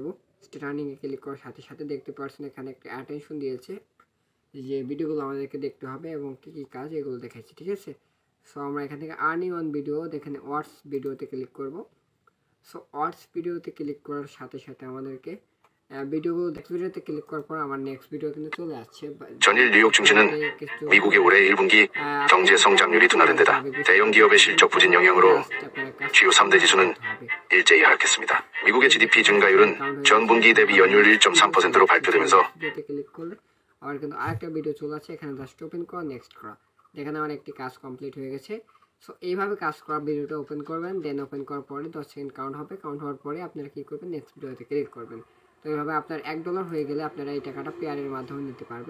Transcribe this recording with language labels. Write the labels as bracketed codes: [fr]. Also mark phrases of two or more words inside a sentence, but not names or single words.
[en] start earningয়ে [bn] ক্লিক করার সাথে সাথে দেখতে পাচ্ছেন এখানে একটা অ্যাটেনশন দিয়েছে, যে ভিডিওগুলো আমাদেরকে দেখতে হবে এবং কী কী কাজ এগুলো দেখাচ্ছি, ঠিক আছে? সো আমরা এখান থেকে [en] earning on video, [bn] এখানে [en] watch videoতে [bn] ক্লিক করব। সো [en] watch videoতে [bn] ক্লিক করার সাথে সাথে আমাদেরকে ভিডিওগুলো ভিডিওতে ক্লিক করার পর আমার [en] next video [bn] কিন্তু চলে আসছে। [ko] 전일 뉴욕 증시는 미국의 올해 1분기 경제 성장률이 둔화된 데다 대형 기업의 실적 부진 영향으로 주요 3대 지수는 일제히 하락했습니다. 미국의 GDP 증가율은 전분기 대비 연율 1.3%로 발표되면서 [bn] ক্লিক করলে আবার কিন্তু আরেকটা ভিডিও চলে আসছে। এখানে [en] just open [bn] করা, নেক্সট করা, এখানে আমার একটি কাজ কমপ্লিট হয়ে গেছে। সো এইভাবে কাজ করা ভিডিওটা ওপেন করবেন। দেন ওপেন করার পরে 10 [en] second count [bn] হবে। কাউন্ট হওয়ার পরে আপনারা কী করবেন, [en] next videoতে [bn] ক্লিক করবেন। তো এইভাবে আপনার $1 হয়ে গেলে আপনারা এই টাকাটা পেয়ারের মাধ্যমে নিতে পারবেন।